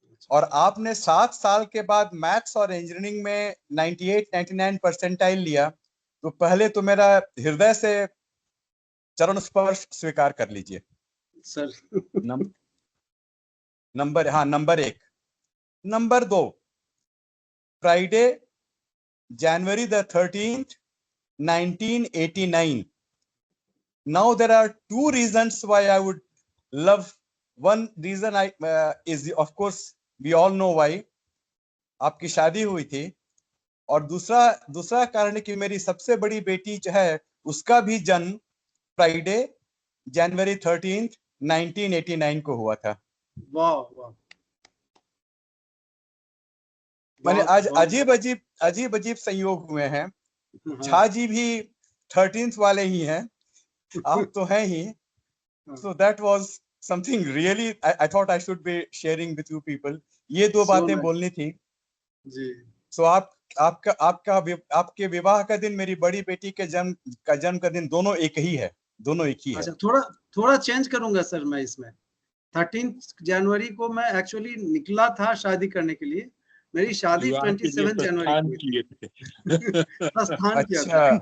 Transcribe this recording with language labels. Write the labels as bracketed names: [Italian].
[Hindi] और आपने 7 साल के बाद मैथ्स और इंजीनियरिंग में 98-99 परसेंटाइल लिया, तो पहले तो मेरा हृदय से चरण स्पर्श स्वीकार कर लीजिए sir. Number 1। [English] Number 2, Friday January the 13th 1989. Now there are 2 reasons why I would love. One reason is of course we all know why. [Hindi] आपकी शादी हुई थी, और दूसरा कारण है कि मेरी सबसे बड़ी बेटी जो है उसका भी जन्म फ्राइडे January 13th 1989 को हुआ था। वाह वाह। मैंने आज अजीब अजीब संयोग हुए हैं। झा जी भी 13th वाले ही हैं, आप तो हैं ही। [English] So that was something really I thought I should be sharing with you people. [Hindi] ये 2 बातें बोलनी थी जी। So आपके विवाह का दिन, मेरी बड़ी बेटी के जन्म का दिन, दोनों एक ही है, दोनों एक ही है। अच्छा, थोड़ा चेंज करूंगा सर मैं इसमें। 13 जनवरी को मैं एक्चुअली निकला था शादी करने के लिए, मेरी शादी 27 जनवरी को प्रस्थान किया था।